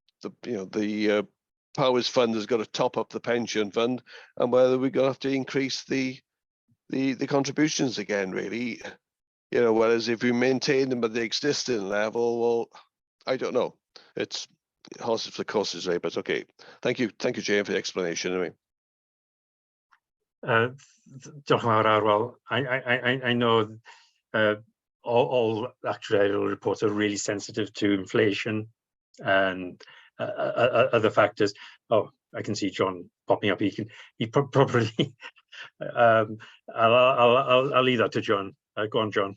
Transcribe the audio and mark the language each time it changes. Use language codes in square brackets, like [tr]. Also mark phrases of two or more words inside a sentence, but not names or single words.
[en] Powers Fund has got to top up the pension fund, and whether we're going to have to increase the contributions again, really, you know, whereas if we maintain them at the existing level, well, I don't know. It's horses for courses, right? But okay, thank you, Jane, for the explanation. Anyway. [cy] Diolch yn fawr, Arwel. [en] I know all actuarial reports are really sensitive to inflation and other factors. Oh, I can see John popping up. He probably. I'll leave that to John. Go on, John.